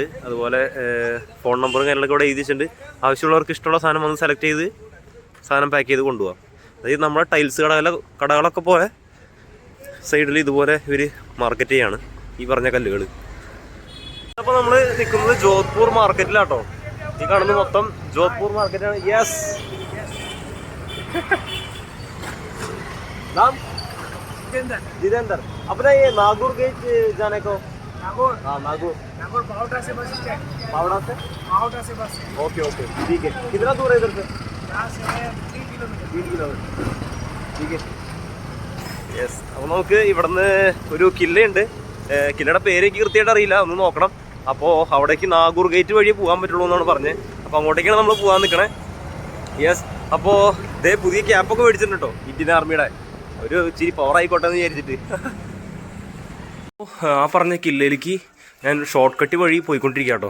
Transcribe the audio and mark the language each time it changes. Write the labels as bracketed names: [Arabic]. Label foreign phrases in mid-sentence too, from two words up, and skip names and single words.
[Malayalam] അതുപോലെ ഫോൺ നമ്പറും കാര്യങ്ങളൊക്കെ ഇവിടെ എഴുതി വെച്ചിട്ടുണ്ട്. ആവശ്യമുള്ളവർക്ക് ഇഷ്ടമുള്ള സാധനം വന്ന് സെലക്ട് ചെയ്ത് സാധനം പാക്ക് ചെയ്ത് കൊണ്ടുപോകാം. അതായത് നമ്മുടെ ടൈൽസ് കടകളൊക്കെ പോലെ സൈഡിൽ ഇതുപോലെ ഇവർ മാർക്കറ്റ് ചെയ്യാണ് ഈ പറഞ്ഞ കല്ലുകൾ. അപ്പോൾ നമ്മൾ നിൽക്കുന്നത് ജോധ്പൂർ മാർക്കറ്റിലാട്ടോ. ഈ കാണുന്നത് മൊത്തം ജോധ്പൂർ മാർക്കറ്റാണ്. യെസ്, [Hindi] जितेंद्र अपना ये नागौर गेट जाने को नागौर नागौर पावड़ा से बस स्टैंड पावड़ा से बस. ओके ठीक है. कितना दूर है इधर से? यहाँ से 3 किलोमीटर. ठीक है. [Malayalam] യെസ്, അപ്പോൾ നമുക്ക് ഇവിടുന്ന് ഒരു കില്ലയുണ്ട്. കില്ലയുടെ പേര് എനിക്ക് കൃത്യമായിട്ട് അറിയില്ല, ഒന്ന് നോക്കണം. അപ്പോൾ അവിടേക്ക് നാഗൂർ ഗേറ്റ് വഴി പോകാൻ പറ്റുള്ളൂ എന്നാണ് പറഞ്ഞത്. അപ്പോൾ അങ്ങോട്ടേക്കാണ് നമ്മൾ പോകാൻ നിൽക്കണേ. യെസ്, അപ്പോൾ ഇതേ പുതിയ ക്യാപ്പൊക്കെ മേടിച്ചിട്ടുണ്ട് കേട്ടോ, ഇന്ത്യൻ ആർമിയുടെ. ഒരു ഇച്ചിരി പവർ ആയിക്കോട്ടെ എന്ന് വിചാരിച്ചിട്ട്. ആ പറഞ്ഞ കില്ലയിലേക്ക് ഞാൻ [English] short cut [Malayalam] വഴി പോയിക്കൊണ്ടിരിക്കുക കേട്ടോ.